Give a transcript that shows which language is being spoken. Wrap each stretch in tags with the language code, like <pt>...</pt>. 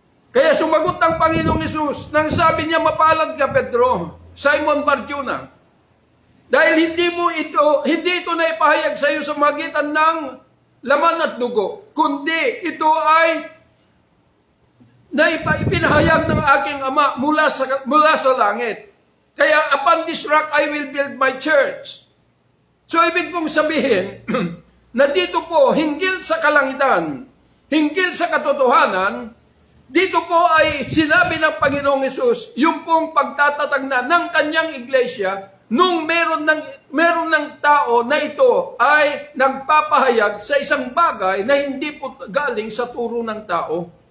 <tl>Kaya sumagot ang Panginoong Hesus, nang sabi niya, mapalad ka Pedro, Simon Barjona, dahil hindi ito na ipahayag sa iyo sa magitan ng laman at dugo, kundi ito ay ipinahayag ng aking Ama mula sa langit.</tl> <en>Kaya upon this rock I will build my church.</en> <tl>So ibig kong sabihin na dito po, hinggil sa kalangitan, hinggil sa katotohanan, dito po ay sinabi ng Panginoong Hesus, yung pong pagtatatag na ng kanyang iglesia, nung meron ng tao na ito ay nagpapahayag sa isang bagay na hindi po galing sa turo ng tao.</tl>